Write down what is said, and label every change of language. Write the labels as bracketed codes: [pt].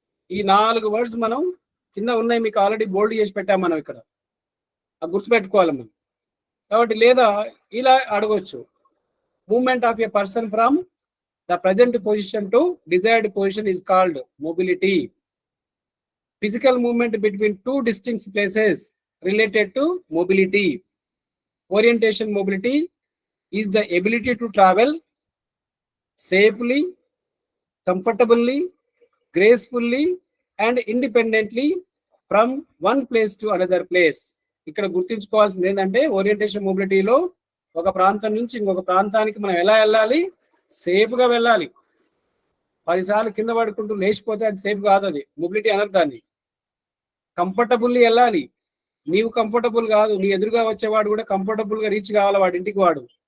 [te] ఈ 4 వర్డ్స్ మనం కింద ఉన్నాయి, మీకు ఆల్రెడీ బోల్డ్ చేసి పెట్టాం మనం ఇక్కడ. అది గుర్తుపెట్టుకోవాలి మనం. కాబట్టి లేదా ఇలా అడగొచ్చు, [en] Movement of a person from the present position to desired position is called mobility. Physical movement between two distinct places related to mobility. Orientation mobility is the ability to travel safely, comfortably, gracefully and independently from one place to another place. [te] ఇక్కడ గుర్తుంచుకోవాల్సింది ఏంటంటే, orientation మొబిలిటీలో ఒక ప్రాంతం నుంచి ఇంకొక ప్రాంతానికి మనం ఎలా వెళ్ళాలి? సేఫ్ గా వెళ్ళాలి. 10 సార్లు కింద పడుకుంటూ లేచిపోతే అది సేఫ్ కాదు, అది మొబిలిటీ అనరు దాన్ని. కంఫర్టబుల్లీ వెళ్ళాలి. నీవు కంఫర్టబుల్ కాదు, నీ ఎదురుగా వచ్చేవాడు కూడా కంఫర్టబుల్ గా రీచ్ కావాలి వాడి ఇంటికి వాడు.